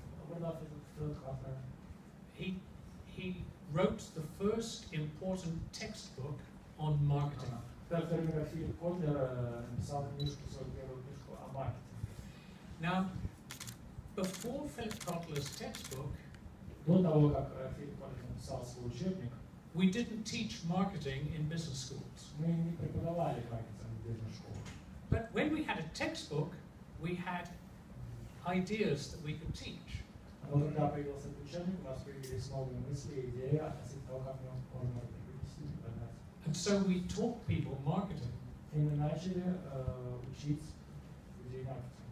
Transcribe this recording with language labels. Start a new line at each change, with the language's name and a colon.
English: What about Philip Kotler? He wrote the first important textbook on marketing.
Russian: В то время как Филипп Котлер написал книжку, свою первую книжку о маркетинге.
English: Now, before Philip Kotler's textbook,
Russian: До того, как Филипп Котлер написал свой учебник,
English: we didn't teach marketing in business schools.
Russian: мы не преподавали маркетинг в бизнес-школах.
English: But when we had a textbook, we had ideas that we could teach.
Russian: Но когда появился этот учебник, у нас появились новые мысли и идеи относительно того, как мы можем преподнести и продать.
English: And so we taught people marketing.
Russian: И мы начали учить людей маркетингу.